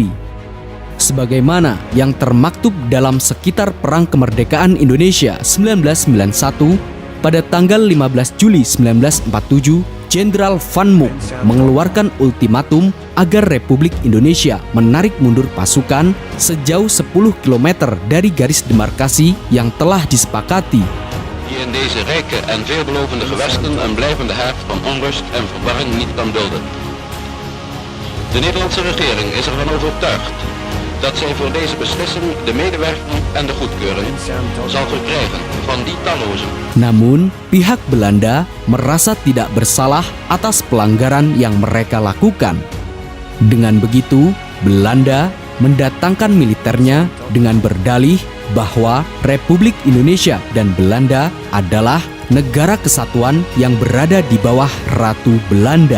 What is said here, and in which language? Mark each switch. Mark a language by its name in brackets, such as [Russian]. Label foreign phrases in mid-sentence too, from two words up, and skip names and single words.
[Indonesian] Sebagaimana yang termaktub dalam Sekitar Perang Kemerdekaan Indonesia 1991, pada tanggal 15 Juli 1947, Jenderal Van Mook mengeluarkan ultimatum agar Republik Indonesia menarik mundur pasukan sejauh 10 km dari garis demarkasi yang telah disepakati. [Dutch] Die in deze rijke en veelbelovende gewesten een blijvende haard van onrust en verwarring niet kan dulden. De Nederlandse regering is ervan overtuigd dat zij voor deze beslissing de medewerking en de goedkeuring zal verkrijgen van die tallozen. [Indonesian] Namun, pihak Belanda merasa tidak bersalah atas pelanggaran yang mereka lakukan. Dengan begitu, Belanda mendatangkan militernya dengan berdalih bahwa Republik Indonesia dan Belanda adalah negara kesatuan yang berada di bawah Ratu Belanda.